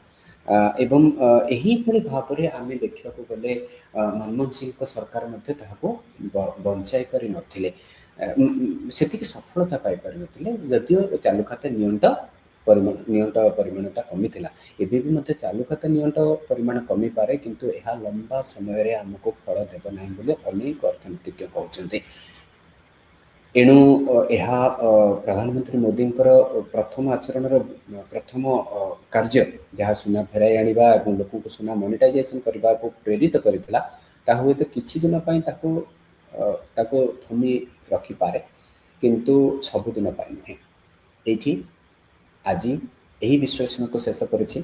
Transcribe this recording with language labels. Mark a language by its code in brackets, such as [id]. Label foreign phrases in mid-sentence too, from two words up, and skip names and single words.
[or] ଏବଂ ଏହିଭଳି ଭାବରେ ଆମେ ଦେଖିବାକୁ ଗଲେ ମନମୋହନ ସିଂଙ୍କ ସରକାର ମଧ୍ୟ ତାହାକୁ ବଞ୍ଚାଇ ପାରିନଥିଲେ, ସେତିକି ସଫଳତା ପାଇପାରିନଥିଲେ, ଯଦିଓ ଚାଲୁ ଖାତା ନିଅଣ୍ଟ ପରିମାଣଟା କମିଥିଲା। ଏବେ ବି ମଧ୍ୟ ଚାଲୁ ଖାତା ନିଅଣ୍ଟ ପରିମାଣ କମିପାରେ, କିନ୍ତୁ ଏହା ଲମ୍ବା ସମୟରେ ଆମକୁ ଫଳ ଦେବ ନାହିଁ ବୋଲି ଅନେକ ଅର୍ଥନୀତିଜ୍ଞ କହୁଛନ୍ତି। एणु ଏହା ପ୍ରଧାନମନ୍ତ୍ରୀ ମୋଦୀଙ୍କର ପ୍ରଥମ ଆଚରଣର ପ୍ରଥମ କାର୍ଯ୍ୟ ଯାହା ସୁନା ଫେରାଇ ଆଣିବା ଏବଂ ଲୋକଙ୍କୁ ସୁନା ମନିଟାଇଜେସନ୍ କରିବାକୁ ପ୍ରେରିତ କରିଥିଲା, ତାହା ହୁଏତ କିଛି ଦିନ ପାଇଁ ତାକୁ ଥମି ରଖିପାରେ, କିନ୍ତୁ ସବୁଦିନ ପାଇଁ ନୁହେଁ। ଏଇଠି ଆଜି ଏହି ବିଶ୍ଳେଷଣକୁ ଶେଷ କରିଛି।